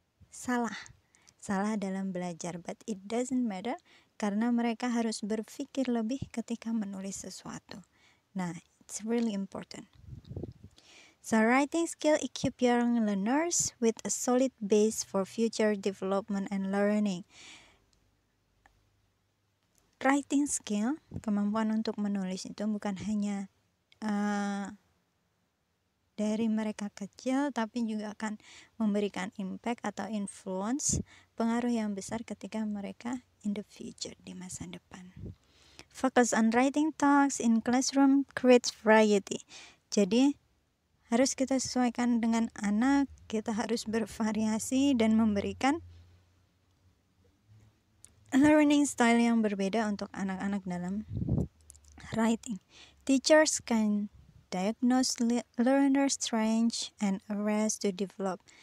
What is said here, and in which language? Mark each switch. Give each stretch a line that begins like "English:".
Indonesian: salah dalam belajar,
English: but it doesn't matter
Indonesian: karena mereka harus berpikir lebih ketika menulis sesuatu.
English: Nah, it's really important. So writing skill equip young learners with a solid base for future development and learning.
Indonesian: Writing skill, kemampuan untuk menulis itu bukan hanya dari mereka kecil, tapi juga akan memberikan impact atau influence, pengaruh yang besar ketika mereka
English: in the future,
Indonesian: di masa depan.
English: Focus on writing tasks in classroom creates variety.
Indonesian: Jadi harus kita sesuaikan dengan anak, kita harus bervariasi dan memberikan learning style yang berbeda untuk anak-anak dalam writing.
English: Teachers can diagnose learner strengths and areas to develop.